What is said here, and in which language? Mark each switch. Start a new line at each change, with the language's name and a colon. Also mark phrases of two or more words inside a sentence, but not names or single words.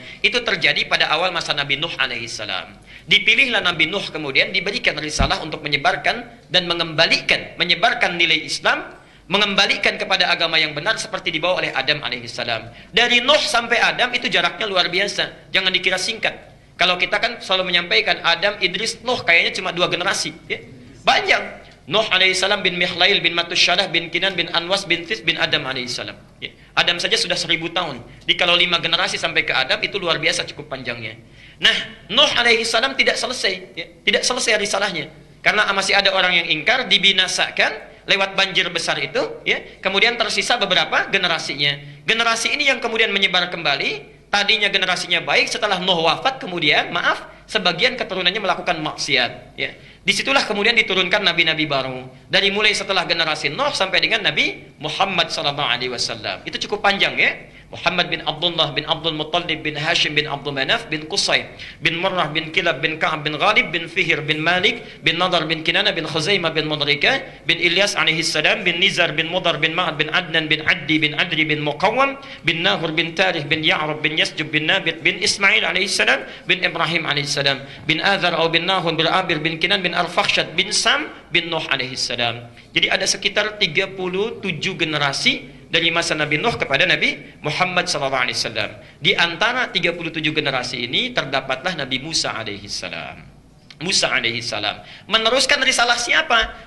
Indonesian: Itu terjadi pada awal masa Nabi Nuh alaihissalam. Dipilihlah Nabi Nuh, kemudian diberikan risalah untuk menyebarkan dan menyebarkan nilai Islam, mengembalikan kepada agama yang benar seperti dibawa oleh Adam alaihissalam. Dari Nuh sampai Adam itu jaraknya luar biasa. Jangan dikira singkat. Kalau kita kan selalu menyampaikan Adam, Idris, Nuh, kayaknya cuma 2 generasi, ya. Banyak. Nuh alaihissalam bin Mihlail bin Matusyalah bin Kinan bin Anwas bin Tis bin Adam alaihissalam, ya. Adam saja sudah 1000 tahun. Jadi kalau 5 generasi sampai ke Adam itu luar biasa cukup panjangnya. Nah, Nuh alaihissalam tidak selesai, ya. Tidak selesai risalahnya. Karena masih ada orang yang ingkar, dibinasakan lewat banjir besar itu, ya. Kemudian tersisa beberapa generasinya. Generasi ini yang kemudian menyebar kembali. Tadinya generasinya baik, setelah Nuh wafat kemudian, sebagian keturunannya melakukan maksiat. Ya. Disitulah kemudian diturunkan nabi-nabi baru. Dari mulai setelah generasi Nuh sampai dengan Nabi Muhammad SAW. Itu cukup panjang ya. Muhammad bin Abdullah bin Abdul Muttalib bin Hashim bin Abdul Manaf bin Qusay bin Murrah bin Kilab bin Ka'ab bin Ghalib bin Fihir bin Malik bin Nadar bin Kinana bin Khuzaimah bin Mudrika bin Ilyas
Arabic: عليه السلام
Indonesian: bin Nizar bin Mudar bin Ma'ad bin Adnan bin Addi bin Adri bin Muqawwam bin Nahur bin Tarikh bin Ya'rab bin Yasjub bin Nabit bin Ismail
Arabic: عليه السلام
Indonesian: bin Ibrahim
Arabic: عليه السلام
Indonesian: bin Azar atau bin Nahun bin Abir bin Kinan bin Arfakhshad bin Sam bin Nuh alaihi salam. Jadi ada sekitar 37 generasi dari masa Nabi Nuh kepada Nabi Muhammad SAW. Di antara 37 generasi ini terdapatlah Nabi Musa alaihissalam. Musa alaihissalam meneruskan risalah siapa?